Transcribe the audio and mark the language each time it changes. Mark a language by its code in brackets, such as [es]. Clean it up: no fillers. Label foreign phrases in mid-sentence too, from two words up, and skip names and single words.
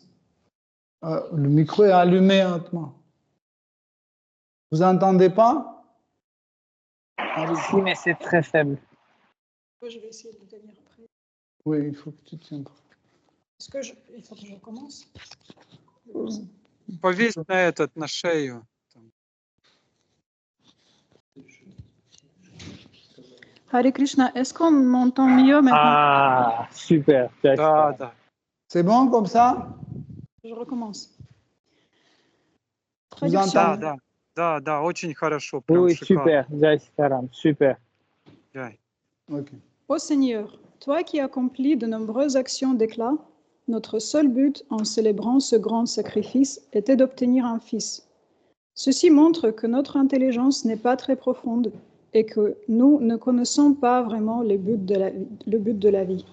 [fr] Le micro est allumé, Atma. Vous entendez pas? Si, mais c'est très faible. Je vais essayer de le tenir après. Oui, il faut que tu tiennes. Est-ce que il faut que je recommence? [ru] Повесь на шею. [fr] Hare Krishna, est-ce qu'on m'entend mieux maintenant? Ah, super. [ru] Да, да. [fr] C'est bon comme ça? Je recommence. Vous Traduction. entendez? [ru] Да, очень хорошо. Прям [fr] Oui, [ru] шикарно. [fr] super. [hi] Jai Sitaram, [fr] super. Jai. Ok. Ô Seigneur, toi qui accomplis de nombreuses actions d'éclat, notre seul but en célébrant ce grand sacrifice était d'obtenir un fils. Ceci montre que notre intelligence n'est pas très profonde et que nous ne connaissons pas vraiment le but de la vie.